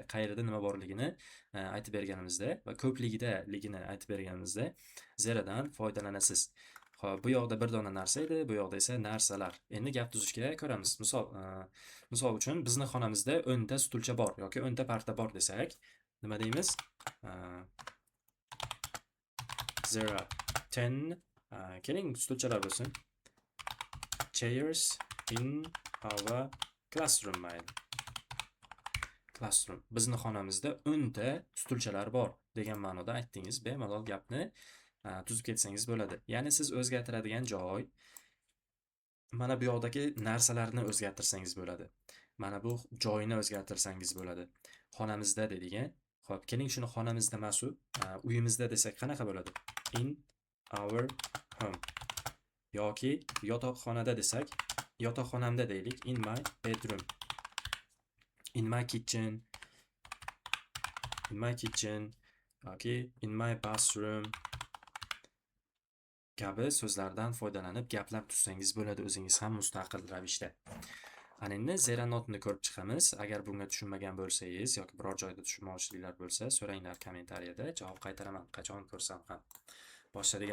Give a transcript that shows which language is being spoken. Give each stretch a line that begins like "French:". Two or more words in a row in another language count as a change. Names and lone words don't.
Uzbek: Qayerda nima borligini aytib berganimizda va ko'pligidaligini aytib berganimizda zeradan foydalanasiz. Xo'p, bu yoqda bir dona narsa edi, bu yoqda esa narsalar. Endi gap tuzishga ko'ramiz. Misol uchun bizni xonamizda 10 ta stulcha bor yoki 10 ta parta bor desak, nima deymiz?
English: There are 10
Uzbek: keling stulchalar bo'lsin.
English: Chairs in our classroom mayli. Classroom.
Uzbek: Bizni xonamizda 10 ta stulchalar bor degan ma'noda aytdingiz. Bemalol gapni tuzib ketsangiz bo'ladi. Ya'ni siz o'zgartiradigan joy mana bu yoqdagi narsalarni o'zgartirsangiz bo'ladi. Mana bu joyini o'zgartirsangiz bo'ladi. Xonamizda dedik-a. Xo'p, keling shuni xonamizda emas, uyimizda desak qanaqa bo'ladi?
English: In our home.
Uzbek: Yoki yotoqxonada desak, yotoqxonamda deylik,
English: in my bedroom. In my kitchen. Yoki in my bathroom.
Uzbek: Kabi so'zlardan foydalanib gaplar tuzsangiz bo'ladi o'zingiz ham mustaqil ravishda. Ana endi
English: zera notni
Uzbek: ko'rib chiqamiz. Agar bunga tushunmagan bo'lsangiz yoki biror joyda tushunmovchiliklar bo'lsa, so'ranglar kommentariyada, javob qaytaraman qachon ko'rsam ham. Boshladik.